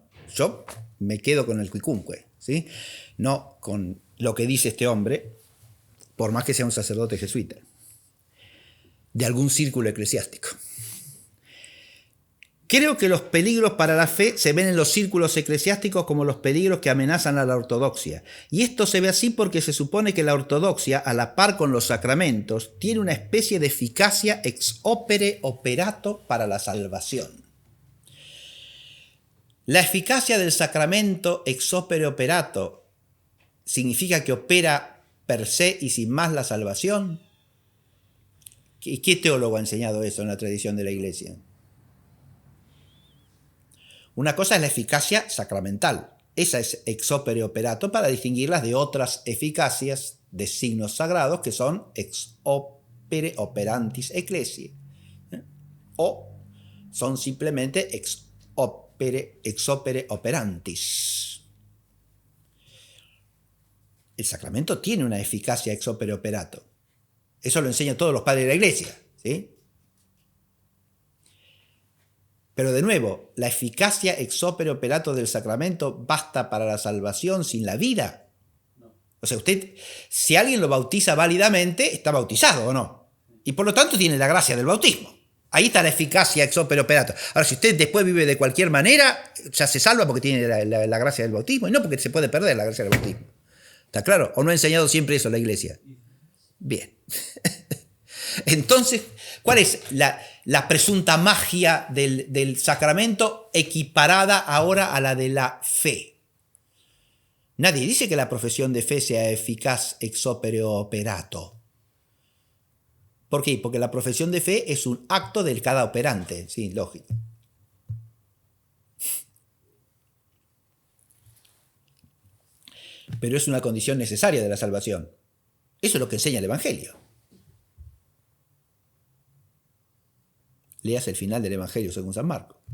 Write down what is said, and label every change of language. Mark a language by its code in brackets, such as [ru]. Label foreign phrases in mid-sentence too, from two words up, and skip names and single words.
[es] Yo me quedo con el quicumque, ¿sí? No con lo que dice este hombre, por más que sea un sacerdote jesuita, de algún círculo eclesiástico. Creo que los peligros para la fe se ven en los círculos eclesiásticos como los peligros que amenazan a la ortodoxia. Y esto se ve así porque se supone que la ortodoxia, a la par con los sacramentos, tiene una especie de eficacia [la] ex opere operato [es] para la salvación. La eficacia del sacramento [la] ex opere operato [es] significa que opera [la] per se [es] y sin más la salvación. ¿Qué teólogo ha enseñado eso en la tradición de la Iglesia? Una cosa es la eficacia sacramental. Esa es [la] ex opere operato [es] para distinguirlas de otras eficacias de signos sagrados que son [la] ex opere operantis ecclesiae. [es] O son simplemente [la] ex opere operantis. [es] El sacramento tiene una eficacia [la] ex opere operato. [es] Eso lo enseñan todos los padres de la Iglesia, ¿sí? Pero de nuevo, ¿la eficacia [la] ex opere operato [es] del sacramento basta para la salvación sin la vida? O sea, usted, si alguien lo bautiza válidamente, está bautizado o no. Y por lo tanto tiene la gracia del bautismo. Ahí está la eficacia [la] ex opere operato. [es] Ahora, si usted después vive de cualquier manera, ya se salva porque tiene la gracia del bautismo y no porque se puede perder la gracia del bautismo. ¿Está claro? ¿O no ha enseñado siempre eso la iglesia? Bien. Entonces, ¿cuál es la presunta magia del sacramento equiparada ahora a la de la fe? Nadie dice que la profesión de fe sea eficaz [la] ex opere operato. [es] ¿Por qué? Porque la profesión de fe es un acto del cada operante. Sí, lógico. Pero es una condición necesaria de la salvación. Eso es lo que enseña el Evangelio. Leas el final del Evangelio según San Marcos.